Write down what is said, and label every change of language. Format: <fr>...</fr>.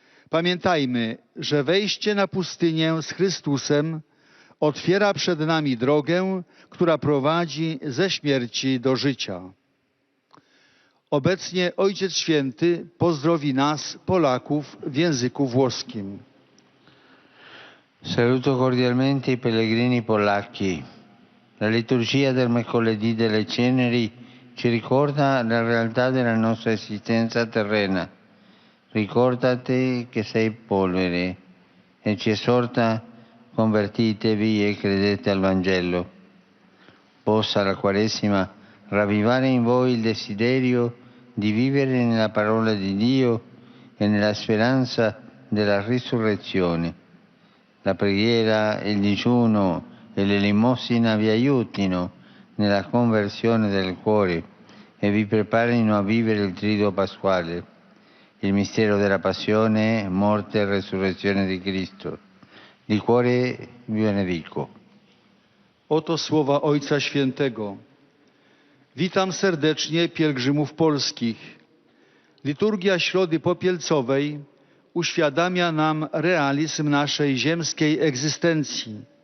<pl>Pamiętajmy, że wejście na pustynię z Chrystusem otwiera przed nami drogę, która prowadzi ze śmierci do życia. Obecnie Ojciec Święty pozdrowi nas, Polaków, w języku włoskim.</pl> <it>Saluto cordialmente i pellegrini polacchi. La liturgia del mercoledì delle ceneri ci ricorda la realtà della nostra esistenza terrena. Ricordati che sei polvere e ci esorta: convertitevi e credete al Vangelo. Possa la Quaresima ravvivare in voi il desiderio di vivere nella parola di Dio e nella speranza della risurrezione. La preghiera, il digiuno e l'elemosina vi aiutino nella conversione del cuore e vi preparino a vivere il triduo pasquale, il mistero della passione, morte e resurrezione di Cristo. Di cuore vi benedico.</it> <pl>Oto słowa Ojca Świętego. Witam serdecznie pielgrzymów polskich. Liturgia Środy Popielcowej uświadamia nam realizm naszej ziemskiej egzystencji.</pl>